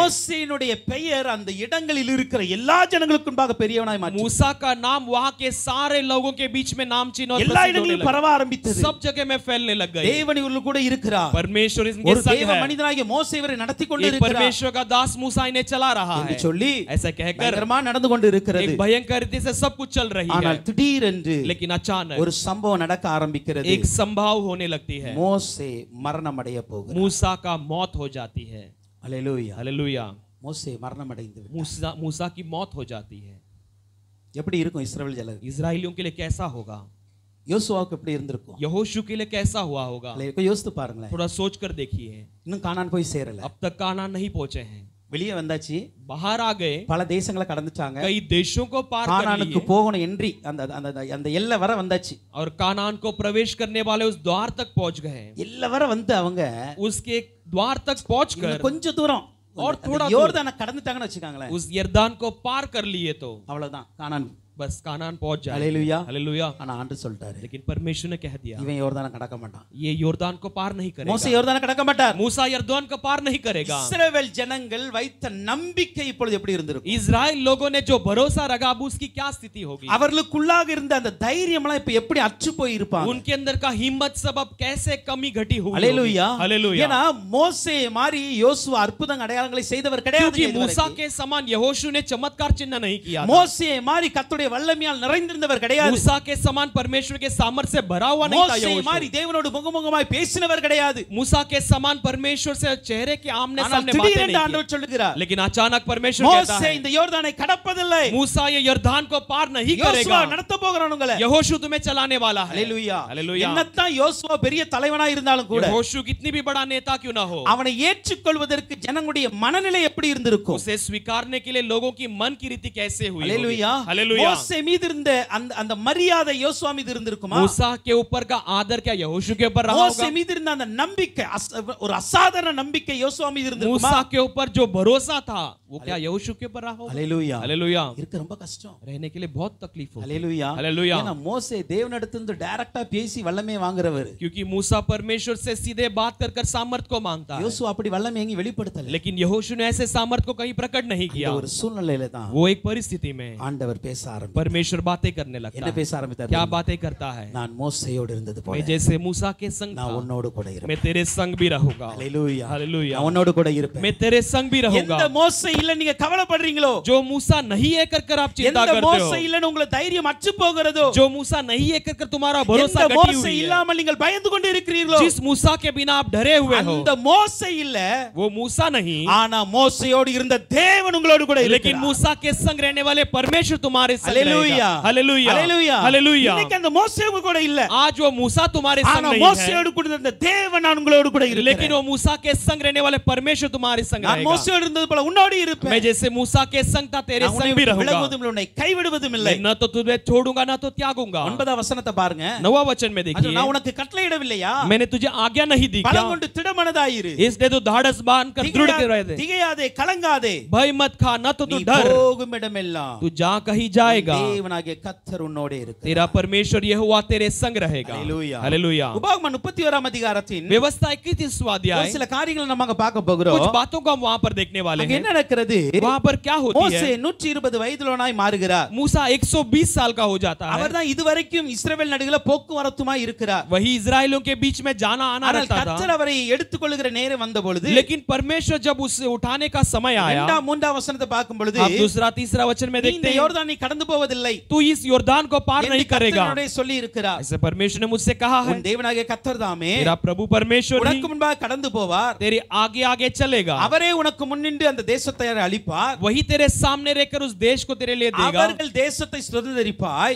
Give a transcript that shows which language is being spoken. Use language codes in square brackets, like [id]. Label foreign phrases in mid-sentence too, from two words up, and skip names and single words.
[ta] மோசேயினுடைய பெயர் அந்த இடங்களில் இருக்கிற எல்லா ஜனங்களுக்கும் முன்பாக பெரியவனாய் மாறினார். [hi] मूसा का नाम वहां के सारे लोगों के बीच में नाम चिन्ह और [ta] எல்லா [hi] प्रसिद्ध होने [ta] இடங்களிலும் [hi] लगा। [ta] பரவ ஆரம்பித்தது. [hi] सब जगह में फैलने लग गए। [ta] தேவன் இவர்கள் கூட இருக்கிறார். [hi] परमेश्वर इनके [ta] ஒரு [hi] संग [ta] தேவ [hi] है। [ta] மனிதனாகிய மோசே இவரை நடத்தி கொண்டு [hi] एक [ta] இருக்கிறார் [hi] परमेश्वर का दास मूसा इन्हें चला रहा [ta] என்று [hi] है। [ta] சொல்லி [hi] ऐसा कहकर [ta] பயங்கரமா நடந்து கொண்டு இருக்கிறது. [hi] एक भयंकर रीति से सब कुछ चल रही है। [ta] ஆனால் திடீரென்று [hi] लेकिन अचानक [ta] ஒரு சம்பவம் நடக்க ஆரம்பிக்கிறது. [hi] एक संभाव होने लगती है। [ta] மோசே மரணம் அடைய போகிறார். [hi] मूसा का मौत हो जाती है। [ta] ஹalleluya. [hi] हालेलुया। [ta] மோசே மரணம் அடைந்து விட்டார். [hi] मूसा की मौत हो जाती है। [ta] எப்படி இருக்கும் இஸ்ரவேல் ஜனங்கள்? [hi] इजरायलियों के लिए कैसा होगा? [ta] யோசுவாவுக்கு எப்படி இருந்திருக்கும்? [hi] यहोशू के लिए कैसा हुआ होगा? [ta] யோசித்து பாருங்களேன். [hi] थोड़ा सोच कर देखिए। [ta] இன்னும் கானான் போய் சேரல. [hi] अब तक कानान नहीं पहुंचे हैं। [ta] வெளியே வந்தாச்சு. [hi] बाहर आ गए। [ta] பல தேசங்களை கடந்துட்டாங்க. [hi] कई देशों को पार कर [ta] கானானுக்கு [hi] लिए [ta] போகணும் என்றி அந்த அந்த அந்த எல்லை வர வந்தாச்சு. [hi] और कानान को प्रवेश करने वाले उस द्वार तक पहुंच गए। [ta] எல்லை வர வந்து அவங்க [hi] उसके द्वार तक पहुंचकर [ta] கொஞ்ச தூரம் [hi] और थोड़ा [ta] யோர்தானை கடந்துட்டாங்கன்னு வெச்சுக்காங்களே. [hi] उस यरदान को पार कर लिए तो [ta] அவ்வளவுதான் கானான் [hi] बस कानान पहुंच जाए। [ta] அல்லேலூயா. [hi] हालेलुया। [ta] ஆனா ஆண்டவர் சொல்லிட்டாரு, [hi] लेकिन परमेश्वर ने कह दिया [ta] இவன் யோர்தானை கடக்க மாட்டான். [hi] ये योर्दान को पार नहीं [ta] மோசே [hi] करेगा। [ta] யோர்தானை கடக்க மாட்டார். [hi] मूसा यर्दन को पार नहीं करेगा। [ta] இஸ்ரவேல் ஜனங்கள் வைத்த நம்பிக்கை இப்பொழுது எப்படி இருந்திருக்கும்? [hi] इजराइल लोगों ने जो भरोसा रखा अब उसकी क्या स्थिति होगी? [ta] அவர்களுக்குள்ளாக இருந்த அந்த தைரியம் எல்லாம் இப்ப எப்படி அற்று போய் இருப்பாங்க? [hi] उनके अंदर का हिम्मत सब अब कैसे कमी घटी हुई [ta] அல்லேலூயா. [hi] होगी? हालेलुया। [ta] ஏனா மோசே மாதிரி யோசுவா அற்புத அடையாளங்களை செய்தவர் கிடையாது. [hi] क्योंकि मूसा के समान यहोशू ने चमत्कार चिन्ह नहीं किया था। [ta] மோசே மாதிரி கர்த்தருடைய வல்லமையால் நிறைந்திருந்தவர் கிடையாது. [hi] मूसा के समान परमेश्वर के सामर्थ्य से भरा हुआ नहीं था [ta] மோசே [hi] यहोशू। [ta] மாதிரி தேவனோடு முகமுகமாய் பேசினவர் கிடையாது. [hi] मूसा के समान परमेश्वर से चेहरे के आमने [ta] ஆனால் [hi] सामने बातें [ta] திடீரென்று [hi] नहीं [ta] ஆண்டவர் [hi] की। [ta] சொல்லுகிறார், [hi] लेकिन अचानक परमेश्वर कहता [ta] மோசே [hi] है [ta] இந்த யோர்தானை கடப்பதில்லை. [hi] मूसा ये यर्दान को पार नहीं [ta] யோசுவா [hi] करेगा। [ta] நடத்த போகிறான் உங்களை. [hi] यहोशू तुम्हें चलाने वाला है। [ta] அல்லேலூயா. [hi] हालेलुया। [ta] என்னத்தான் யோசுவா பெரிய தலைவனாய் இருந்தாலும் கூட [hi] यहोशू कितनी भी बड़ा नेता क्यों ना हो, [ta] அவனை ஏற்றுக்கொள்வதற்கு ஜனங்களுடைய மனநிலை எப்படி இருந்திருக்கும்? [hi] उसे स्वीकारने के लिए लोगों की मन की रीति कैसे हुई होगी? [ta] அல்லேலூயா. [hi] हालेलुया। [ta] மோசே மீது இருந்த அந்த மரியாதை யோசுவா மீது இருந்திருக்குமா? [hi] मूसा के ऊपर का आदर क्या यहोशू के ऊपर रहा [ta] மோசே [hi] होगा? [ta] மீது இருந்த அந்த நம்பிக்கை ஒரு அசாதாரண நம்பிக்கை யோசுவா மீது இருந்திருக்குமா? [hi] मूसा के ऊपर जो भरोसा था वो क्या यहोशू के ऊपर रहा होगा? [ta] அல்லேலூயா. [hi] हालेलुया। [ta] இருக்க ரொம்ப கஷ்டம். [hi] रहने के लिए बहुत तकलीफ होगी। [ta] அல்லேலூயா. [hi] हालेलुया। [ta] ஏன்னா மோசே தேவனிடத்திலிருந்து டைரக்டா பேசி வல்லமை வாங்குறவர். [hi] क्योंकि मूसा परमेश्वर से सीधे बात कर कर सामर्थ को मांगता है, [ta] யோசுவா அப்படி வல்லமை எங்கேயும் வெளிப்படுத்தல. [hi] लेकिन यहोशू ने ऐसे सामर्थ को कहीं प्रकट नहीं किया। [ta] ஒரு சூழ்நிலையில தான் [hi] वो एक परिस्थिति में [ta] ஆண்டவர் பேச ஆரம்பித்தார். [hi] परमेश्वर बातें करने लगता [ta] என்ன [hi] है। [ta] பேச ஆரம்பித்தார்? [hi] क्या बातें करता है? [ta] நான் மோசேயோடு இருந்தது போல [hi] मैं जैसे मूसा के संग [ta] நான் [hi] था [ta] உன்னோடு கூட இருப்பேன். [hi] मैं तेरे संग भी रहूंगा। [ta] அல்லேலூயா. [hi] हालेलुया। [ta] நான் உன்னோடு கூட இருப்பேன். [hi] मैं तेरे संग भी रहूंगा। [ta] எந்த மோசே இல்ல நீங்க கவலைப்படுறீங்களோ, [hi] जो मूसा नहीं है कर कर आप चिंता [ta] எந்த [hi] करते [ta] மோசே [hi] हो, [ta] இல்லன்னு உங்க தைரியம் அற்று போகிறதோ, [hi] जो मूसा नहीं है कर कर तुम्हारा भरोसा [ta] எந்த [hi] घटी [ta] மோசே [hi] हुई है, [ta] இல்லாமல் நீங்கள் பயந்து கொண்டு இருக்கிறீர்களோ, [hi] जिस मूसा के बिना आप डरे हुए हो [ta] அந்த மோசே இல்ல, [hi] वो मूसा नहीं, [ta] ஆனா மோசேயோடு இருந்த தேவன் உங்களோடு கூட [hi] लेकिन [ta] இருக்கிறார். [hi] मूसा के संग रहने वाले परमेश्वर तुम्हारे संग हालेलुया. रहेगा। हालेलुया। [ta] அல்லேலூயா. [hi] हालेलुया। [ta] இன்னைக்கு அந்த மோசே உங்க கூட இல்ல, [hi] आज वो मूसा तुम्हारे संग [ta] ஆனா [hi] नहीं है, [ta] மோசேயோடு கூட இருந்த தேவன் நான் உங்களோடு கூட [hi] लेकिन [ta] இருக்கிறேன். [hi] वो मूसा के संग रहने वाले परमेश्वर तुम्हारे संग [ta] நான் [hi] रहेगा। [ta] மோசேயோடு இருந்தது போல உன்னோடு இருப்பேன். [hi] मैं जैसे मूसा के संग था तेरे [ta] நான் [hi] संग [ta] உன்னை [hi] भी रहूंगा। [ta] விலகுவதும் இல்லை, உன்னை கைவிடுவதும் இல்லை. [hi] मैं न तो तुझे छोड़ूंगा ना तो त्यागूंगा। [ta] 9 வசனத்தை பாருங்க. [hi] 9 वचन में [ta] அது [hi] देखिए, [ta] நான் உனக்கு கட்டளையிடவில்லையா? [hi] मैंने तुझे आज्ञा नहीं दी क्या? [ta] பலம் கொண்டு திடமனதாயிரு. [hi] इसलिए तू धाड़स बांध कर दृढ़ के रह दे, [ta] திகையாதே, கலங்காதே. [hi] भय मत खा, न तो तू [ta] நீ [hi] डर, [ta] போகும் இடமெல்லாம் [hi] तू जा कहीं जाएगा, [ta] தேவனாகிய கர்த்தர் உன்னோடு இருக்கிறார். [hi] तेरा परमेश्वर यहोवा तेरे संग रहेगा। हालेलुया. हालेलुया। [ta] உபாகமம் 31 அதிகாரத்தின் [hi] व्यवस्था 21वां [ta] ஒரு [hi] अध्याय, [ta] சில காரியங்களை நம்ம அங்க பார்க்க போகிறோம். [hi] कुछ बातों को हम वहां पर देखने वाले [ta] அங்க [hi] हैं। [ta] என்ன நடக்கிறது? [hi] वहां पर क्या होती [ta] மோசே [hi] है? [ta] 120 வயதுள்ளவனாய் மாறுகிறார். [hi] मूसा 120 साल का हो जाता है। [ta] அவர்தான் இதுவரைக்கும் இஸ்ரவேல் நடுவுல போக்குவரத்துமாய் இருக்கிறார். [hi] वही इजराइलियों के बीच में जाना आना [ta] ஆனால் [hi] रहता [ta] கர்த்தர் [hi] था, [ta] அவரை எடுத்துக்கொள்ளுகிற நேரம் வந்த பொழுது, [hi] लेकिन परमेश्वर जब उसे उठाने का समय आया, [ta] 2 3 वசனத்தை பார்க்கும் பொழுது, [hi] आप दूसरा तीसरा वचन में [ta] நீ இந்த [hi] देखते हैं, [ta] யோர்தானை கடந்து போவதில்லை [hi] तू इस योर्दान को पार [ta] என்று [hi] नहीं करेगा, [ta] கர்த்தருடைய சொல்லி இருக்கிறார். [hi] ऐसे परमेश्वर ने मुझसे कहा है। [ta] உன் தேவனாகிய கர்த்தர் தாமே [hi] तेरा प्रभु परमेश्वर ही [ta] உனக்கு முன்பாக கடந்து போவார். [hi] तेरे आगे आगे चलेगा, [ta] அவரே உனக்கு முன்னின்று அந்த தேசத்தை அளிப்பார். [hi] वही तेरे सामने रहकर उस देश को तेरे लिए देगा, [ta] அவர்கள் தேசத்தை சுதந்தரிப்பாய்.